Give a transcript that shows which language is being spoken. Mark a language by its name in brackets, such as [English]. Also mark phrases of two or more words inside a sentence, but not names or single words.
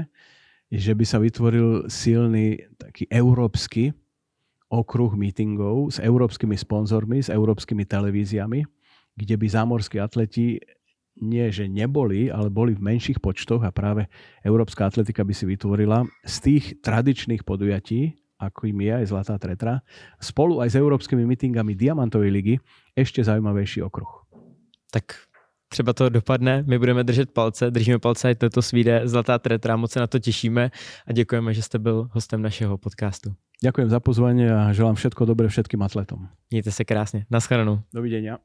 [Slovak] že by sa vytvoril silný taký európsky okruh meetingov s európskymi sponzormi, s európskymi televíziami, kde by zámorskí atleti nie, že neboli, ale boli v menších počtoch a práve európska atletika by si vytvorila z tých tradičných podujatí, ako im je aj Zlatá tretra, spolu aj s európskymi meetingami Diamantovej ligy ešte zaujímavejší okruh. [Czech] Tak třeba to dopadne, my budeme držet palce, držíme palce, ať to svíde Zlatá tretra, moc se na to těšíme a děkujeme, že jste byl hostem našeho podcastu. [Slovak] Ďakujem za pozvanie a želám všetko dobré všetkým atletom. [Czech] Mějte se krásně. Naschledanou. [Slovak] Dovidenia.